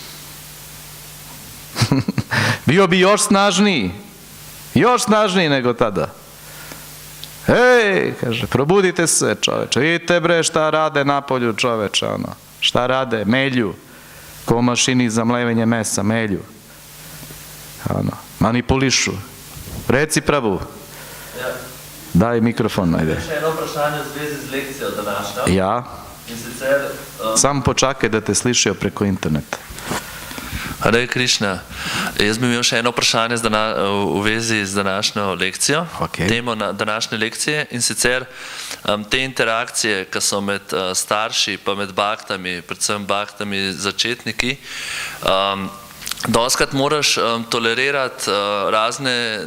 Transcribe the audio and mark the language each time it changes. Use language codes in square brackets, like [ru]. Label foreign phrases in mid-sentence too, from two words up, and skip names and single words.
[sr] Bio bi još snažniji nego tada. Ej, kaže, probudite se, čoveče, vidite bre šta rade napolju, čoveče, šta rade, melju, ko u mašini za mlevenje mesa, melju, manipulišu. Reci Prabhu. Daj mikrofon, ajde. [sl] Še eno vprašanje v zvezi z lekcijo današnjo. Ja. In sicer... Samo počakaj, da te slišijo preko interneta. Hare Krišna, jaz bi imel še eno vprašanje v vezi z današnjo lekcijo, temo današnje lekcije, in sicer te interakcije, ki so med starši pa med baktami, predvsem baktami začetniki, doskrat moraš tolerirati razne